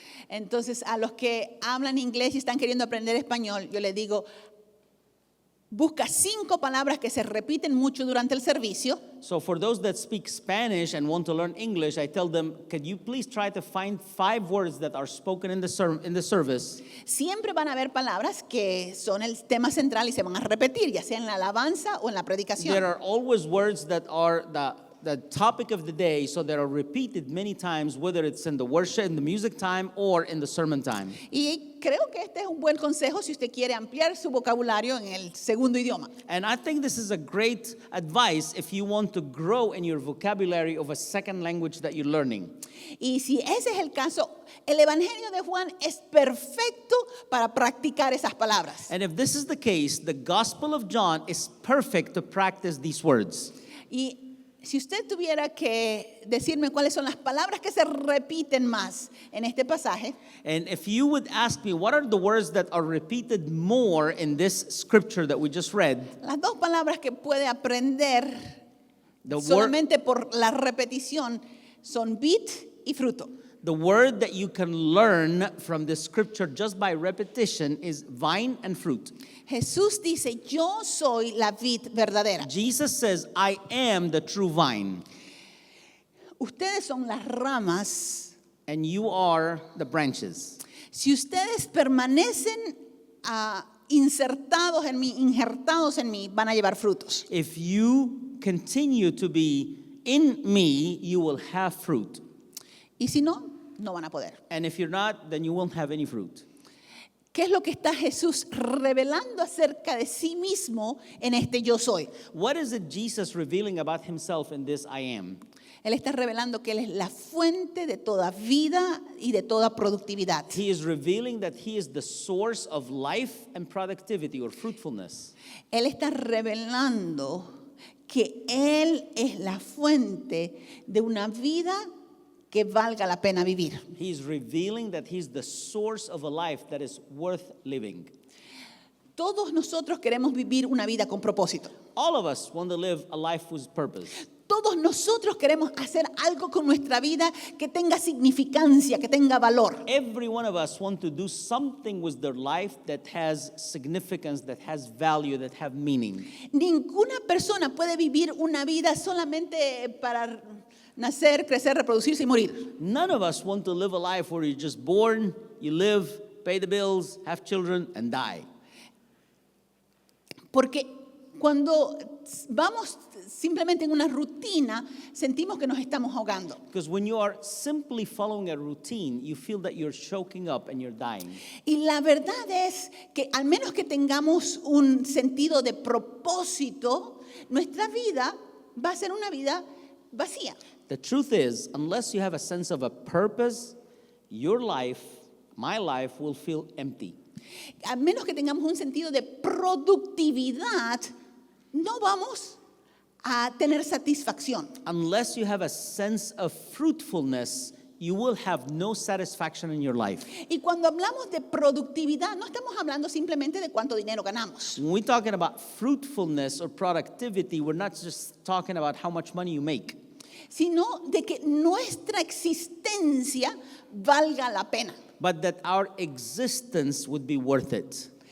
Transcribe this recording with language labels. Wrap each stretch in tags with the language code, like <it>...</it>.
<es>Entonces, a los que hablan inglés y están queriendo aprender español, yo les digo, busca 5 palabras que se repiten mucho durante el servicio.</es> <en>So for those that speak Spanish and want to learn English, I tell them, can you please try to find 5 words that are spoken in the service?</en> <es>Siempre van a haber palabras que son el tema central y se van a repetir, ya sea en la alabanza o en la predicación.</es> <en>There are always words that are the topic of the day, so they are repeated many times, whether it's in the worship, in the music time, or in the sermon time.</en> <es>Y creo que este es un buen consejo si usted quiere ampliar su vocabulario en el segundo idioma.</es> <en>And I think this is a great advice if you want to grow in your vocabulary of a second language that you're learning.</en> <es>Y si ese es el caso, el Evangelio de Juan es perfecto para practicar esas palabras.</es> <en>And if this is the case, the Gospel of John is perfect to practice these words.</en> <es>Y si usted tuviera que decirme cuáles son las palabras que se repiten más en este pasaje,</es> <en>And if you would ask me, what are the words that are repeated more in this scripture that we just read?</en> <es>las 2 palabras que puede aprender</es> <en>The, word,</en> <es>solamente por la repetición son vid y fruto.</es> <en>The word that you can learn from this scripture just by repetition is vine and fruit.</en> <es>Jesús dice, yo soy la vid verdadera.</es> <en>Jesus says, I am the true vine,</en> <es>Ustedes son las ramas.</es> <en>and you are the branches.</en> <es>Si ustedes permanecen insertados en mí, injertados en mí, van a llevar frutos.</es> <en>If you continue to be in me, you will have fruit.</en> <es>Y si no, no van a poder.</es> <en>And if you're not, then you won't have any fruit.</en> <es>¿Qué es lo que está Jesús revelando acerca de sí mismo en este yo soy?</es> <en>What is it Jesus revealing about himself in this I am?</en> <es>Él está revelando que Él es la fuente de toda vida y de toda productividad.</es> <en>He is revealing that he is the source of life and productivity or fruitfulness.</en> <es>Él está revelando que Él es la fuente de una vida que valga la pena vivir.</es> <en>He is revealing that he's the source of a life that is worth living.</en> <es>Todos nosotros queremos vivir una vida con propósito.</es> <en>All of us want to live a life with purpose.</en> <es>Todos nosotros queremos hacer algo con nuestra vida que tenga significancia, que tenga valor.</es> <en>Every one of us want to do something with their life that has significance, that has value, that have meaning.</en> <es>Ninguna persona puede vivir una vida solamente para nacer, crecer, reproducirse y morir.</es> <en>None of us want to live a life where you're just born, you live, pay the bills, have children, and die.</en> <es>Porque cuando vamos simplemente en una rutina, sentimos que nos estamos ahogando.</es> <en>Because when you are simply following a routine, you feel that you're choking up and you're dying.</en> <es>Y la verdad es que al menos que tengamos un sentido de propósito, nuestra vida va a ser una vida vacía.</es> <en>The truth is, unless you have a sense of a purpose, your life, my life, will feel empty.</en> <es>A menos que tengamos un sentido de productividad, no vamos a tener satisfacción.</es> <en>Unless you have a sense of fruitfulness, you will have no satisfaction in your life.</en> <es>Y cuando hablamos de productividad, no estamos hablando simplemente de cuánto dinero ganamos.</es> <en>When we're talking about fruitfulness or productivity, we're not just talking about how much money you make,</en> <es>Sino de que nuestra existencia valga la pena.</es> <en>but that our existence would be worth it.</en>